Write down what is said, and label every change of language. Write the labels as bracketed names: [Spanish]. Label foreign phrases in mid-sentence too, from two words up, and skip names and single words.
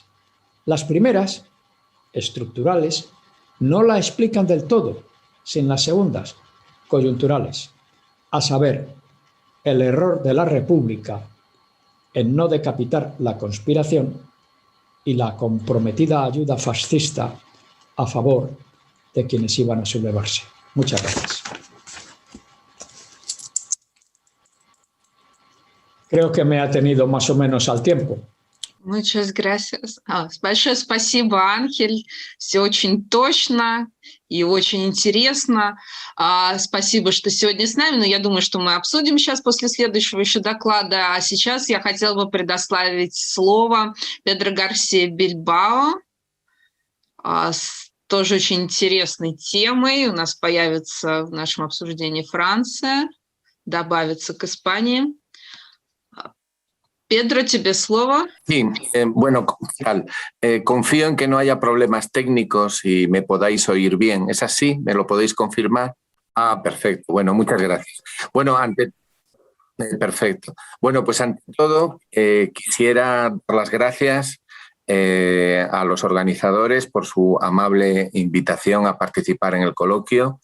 [Spanish] Las primeras, estructurales, no la explican del todo, sin las segundas, coyunturales, a saber, el error de la República en no decapitar la conspiración y la comprometida ayuda fascista a favor de quienes iban a sublevarse. Muchas gracias. Creo que me ha tenido más o menos al tiempo. Muchas gracias. [Russian] Большое спасибо, Анхель. Все очень точно и очень интересно. Спасибо, что сегодня с нами. Но я думаю, что мы обсудим сейчас после следующего еще доклада. А сейчас я хотела бы предоставить слово Педро Гарсия Бильбао с тоже очень интересной темой. У нас появится в нашем обсуждении Франция, добавится к Испании. Pedro, тебе слово. [Spanish] Sí, bueno, confío en que no haya problemas técnicos y me podáis oír bien. ¿Es así? ¿Me lo podéis confirmar? Ah, perfecto. Bueno, muchas gracias. Bueno, perfecto. Bueno, pues ante todo quisiera dar las gracias a los organizadores por su amable invitación a participar en el coloquio.